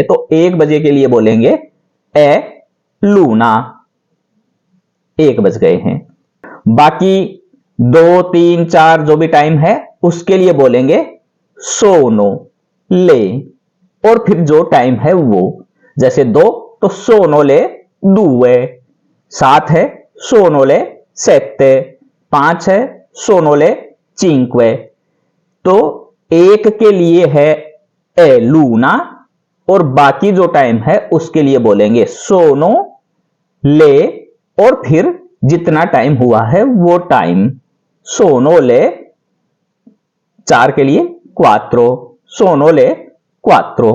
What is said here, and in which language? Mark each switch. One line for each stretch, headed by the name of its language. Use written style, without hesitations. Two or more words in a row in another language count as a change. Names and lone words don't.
Hindi: तो 1 बजे के लिए बोलेंगे
Italian: è l'una,
Hindi: 1 बज गए हैं। बाकी 2, 3, 4 जो भी टाइम है उसके लिए बोलेंगे
Italian: sono, le.
Hindi: और फिर जो टाइम है वो, जैसे 2 तो
Italian: sono le due,
Hindi: 7 है
Italian: sono le sette,
Hindi: 5 है
Italian: sono le cinque।
Hindi: तो एक के लिए है
Italian: è l'una
Hindi: और बाकी जो टाइम है उसके लिए बोलेंगे
Italian: sono le
Hindi: और फिर जितना टाइम हुआ है वो टाइम।
Italian: sono le 4
Hindi: के लिए क्वात्रो,
Italian: sono le quattro.